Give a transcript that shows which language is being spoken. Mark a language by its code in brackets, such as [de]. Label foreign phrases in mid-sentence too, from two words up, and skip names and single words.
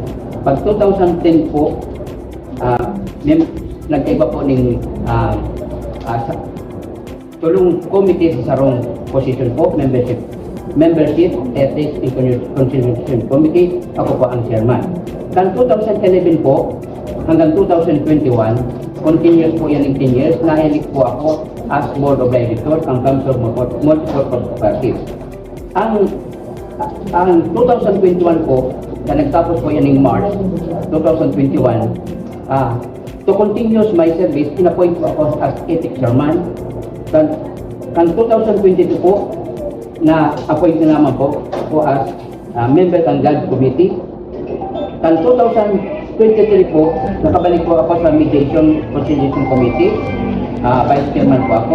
[bik] Pag 2010 po, nagkaiba po ng tulong committee sa sarong position po, [en] membership, ethics, and conciliation committee. [bik] Ako po ang chairman. Kan 2011 po hanggang 2021, continuous po yan ng 10 years, nahilik po ako [en] as board of directors [bik] ng Camsur Multipurpose Cooperative. Ang 2021 po, na nagtapos po yan ng March 2021, [en] to continuous my service, [bik] in-appoint po ako as [en] ethics chairman. [bik] Kan 2022 po, na-appoint na naman po as member ng GAD committee. Kan 2023 po, nakabalik po ako sa [en] mediation conciliation committee, vice chairman [bik] po ako.